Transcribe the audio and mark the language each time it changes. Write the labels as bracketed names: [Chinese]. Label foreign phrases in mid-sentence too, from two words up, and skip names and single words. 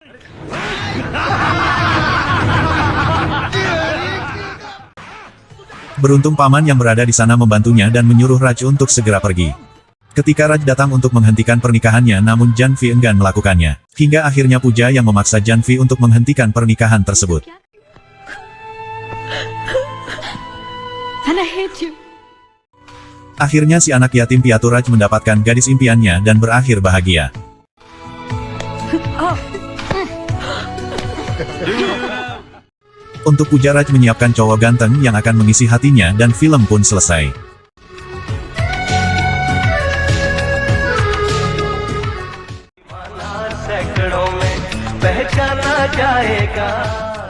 [Indonesian] Beruntung paman yang berada di sana membantunya dan menyuruh Raj untuk segera pergi. Ketika Raj datang untuk menghentikan pernikahannya namun Janvi enggan melakukannya. Hingga akhirnya Pooja yang memaksa Janvi untuk menghentikan pernikahan tersebut. [English] And I hate you. [Indonesian] Akhirnya si anak yatim piatu Raj mendapatkan gadis impiannya dan berakhir bahagia. Untuk Pooja Raj menyiapkan cowok ganteng yang akan mengisi hatinya dan film pun selesai. [Hindi] सैकड़ों में पहचाना जाएगा।